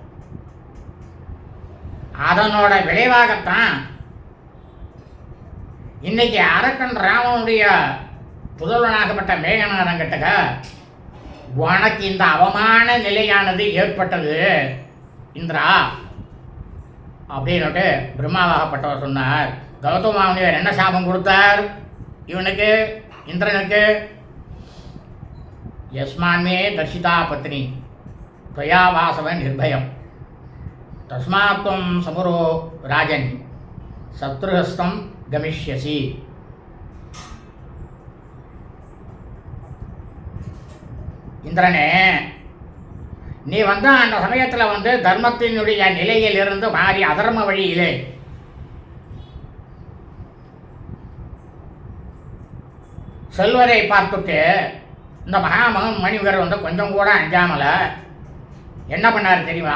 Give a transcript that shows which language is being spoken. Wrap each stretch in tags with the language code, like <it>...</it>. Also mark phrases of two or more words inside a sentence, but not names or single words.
<ta>அதனோட விளைவாகத்தான் இன்னைக்கு அரக்கன் ராமனுடைய புதல்வனாகப்பட்ட மேகநாதன் கிட்டக்க உனக்கு இந்த அவமான நிலையானது ஏற்பட்டது இந்திரா அப்படின்னுட்டு பிரம்மாவாகப்பட்டவர் சொன்னார். கௌதம முனிவர் என்ன சாபம் கொடுத்தார் இவனுக்கு, இந்திரனுக்கு?</ta> <sa>यस्मान्मे धर्षिता पत्नी त्वया वासव निर्भयं तस्मात् त्वं समुरो राजन् शत्रुहस्तं गमिष्यसि.</sa> <ta>இந்திரனே, நீ அந்த சமயத்தில் தர்மத்தினுடைய நிலையில் இருந்து மாறி அதர்ம வழியிலே செல்வரை பார்த்துட்டு இந்த மணிவர் கொஞ்சம் கூட அஞ்சாமல என்ன பண்ணார் தெரியுமா?</ta>